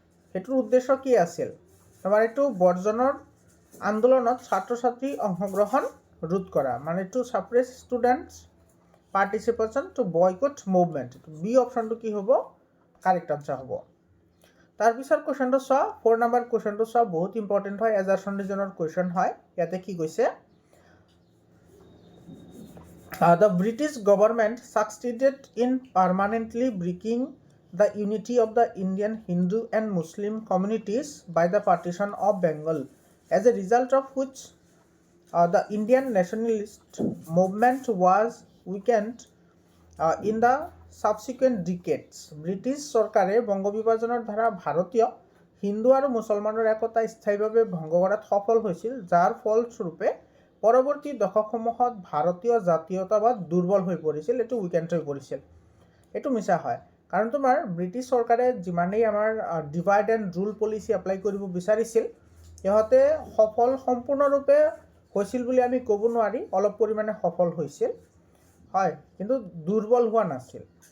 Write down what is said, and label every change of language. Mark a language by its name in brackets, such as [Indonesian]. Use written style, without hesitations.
[Assamese] সেইটোৰ উদ্দেশ্য কি আছিল? তোমাৰ এইটো বৰ্জনৰ আন্দোলনত ছাত্ৰ ছাত্ৰী অংশগ্ৰহণ ৰোধ কৰা, মানে এইটো [English] Suppress students participation to boycott movement. [Assamese] B অপশ্যনটো কি হ'ব? কাৰেক্ট আনচাৰ হ'ব। তাৰপিছত কুৱেশ্যনটো চোৱা, 4 নম্বৰ কুৱেশ্যনটো চোৱা, বহুত ইম্পৰ্টেণ্ট হয়, এজাৰ্চন ৰিজনৰ কুৱেশ্যন হয়। ইয়াতে কি কৈছে, [English] the British government succeeded in permanently breaking the unity of the Indian Hindu and Muslim communities by the partition of Bengal, as a result of which the Indian nationalist movement was weakened in the subsequent decades. [Assamese] British চৰকাৰে বংগ বিভাজনৰ দ্বাৰা ভাৰতীয় হিন্দু আৰু মুছলমানৰ একতা স্থায়ীভাৱে ভংগ কৰাত সফল হৈছিল, যাৰ ফলস্বৰূপে পৰৱৰ্তী দশকসমূহত ভাৰতীয় জাতীয়তাবাদ দুৰ্বল হৈ পৰিছিল, এইটো উইকেণ্ড হৈ পৰিছিল। এইটো মিছা হয়, কাৰণ তোমাৰ ব্ৰিটিছ চৰকাৰে যিমানেই আমাৰ divide and rule policy apply কৰিব বিচাৰিছিল, সিহঁতে সম্পূৰ্ণৰূপে হৈছিল বুলি আমি ক'ব নোৱাৰি, অলপ পৰিমাণে সফল হৈছিল, হয়, কিন্তু দুৰ্বল হোৱা নাছিল।